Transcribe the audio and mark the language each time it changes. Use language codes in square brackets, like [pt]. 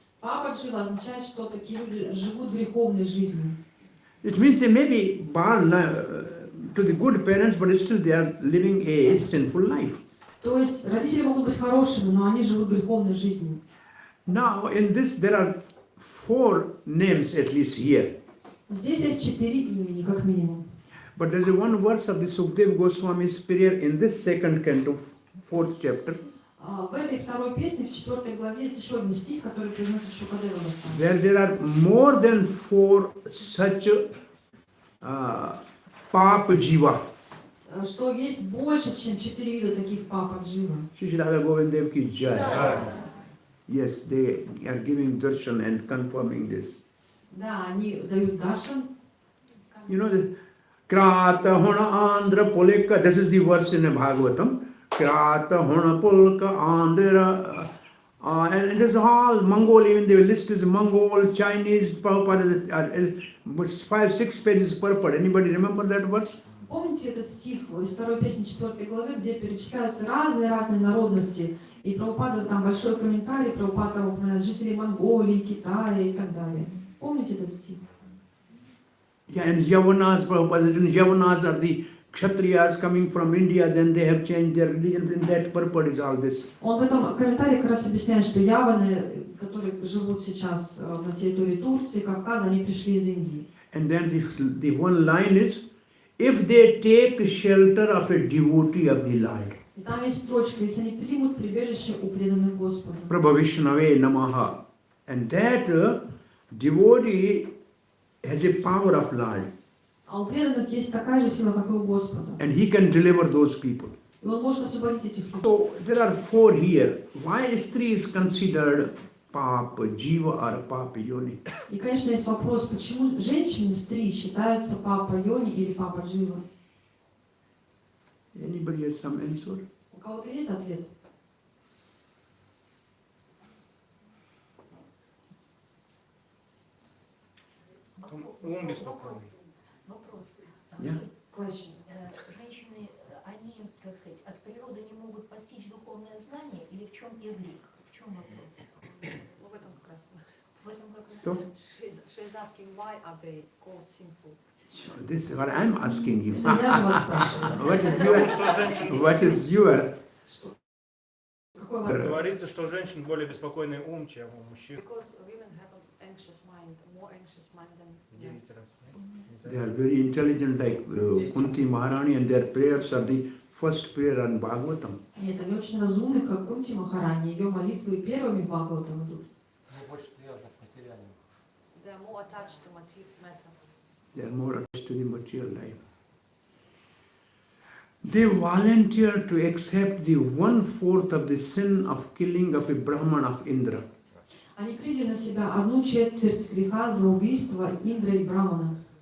[ru] Папа Джива означает, что такие люди живут греховной жизнью. [en] It means they may be born to the good parents, but still they are living a sinful life. [ru] То есть родители могут быть хорошими, но они живут греховной жизнью. [en] Now, in this, there are 4 names at least here. [ru] Здесь есть 4 имени, как минимум. [en] But there is one verse of the Sukadeva Goswami's prayer in this 2nd canto, 4th chapter, [ru] В этой второй песне, в 4 главе, есть еще один стих, который произносит Шукадева Госвами. [en] where there are more than 4 such Papa Jiva. [ru] Что есть больше, чем 4 вида таких папа Джива. [hi] Shri Radha Govind Dev ki jai. [en] Yes, they are giving darshan and confirming this. [ru] Да, они дают даршан. [en] You know, the Krata Hona Andhra Pulika, this is the verse in the Bhagavatam. Krata Hona Pulka Andhra. And it is all Mongol, even the list is Mongol, Chinese, Prabhupada, 5-6 pages purport. Anybody remember that verse? [ru] Помните этот стих из второй песни 4 главы, где перечисляются разные народности, и Прабхупада, там большой комментарий, Прабхупада упоминает жителей Монголии, Китая и так далее. Помните этот стих? [en] Yeah, and Yavanas, Prabhupada, Yavanas are the Kshatriyas coming from India, then they have changed their religion. In that purport is all this. [ru] Он в этом комментарии как раз объясняет, что яваны, которые живут сейчас на территории Турции, Кавказа, они пришли из Индии. [en] And then the one line is, if they take shelter of a devotee of the Lord, [ru] И там есть строчка, если они примут прибежище у преданных Господу. [sa] Prabhavishnave namaha. [en] And that devotee has a power of Lord. [ru] А у преданных есть такая же сила, как и у Господа. [en] And he can deliver those people. [ru] И он может освободить этих людей. [en] So there are four here. Why Stri is considered Papa, Jiva or Papa Yoni? [ru] И, конечно, есть вопрос, почему женщины стри считаются папа Йони или папа Джива? [en] Anybody has some answer? [ru] У кого-то есть ответ? Ум беспокойный. Вопрос. [en] Yeah. Question. [ru] Женщины, они, как сказать, от природы не могут постичь духовное знание, или в чем их грех? В чем вопрос? Ну, в этом как раз. В этом как раз. [en] So She's asking why are they called sinful? this is what I'm asking you. [ru] Это я же вас спрашиваю. [en] What is your [ru] Какой вопрос? Говорится, что у женщин более беспокойный ум, чем у мужчин. [en] Because women have an anxious mind, more anxious mind than men. [ru] 9 раз. [en] They are very intelligent, like Kunti Maharani, and their prayers are the first prayer on Bhagvatam. [ru] Нет, они очень разумны, как Кунти Махарани. Ее молитвы первыми в Бхагаватам идут. Мы больше привязаны к материальному. [en] They are more attached to matter. They are more attached to the material life. They volunteer to accept the 1/4 of the sin of killing of a Brahman of Indra. [ru] Они приняли на себя 1/4 греха за убийство Индра и Брамана.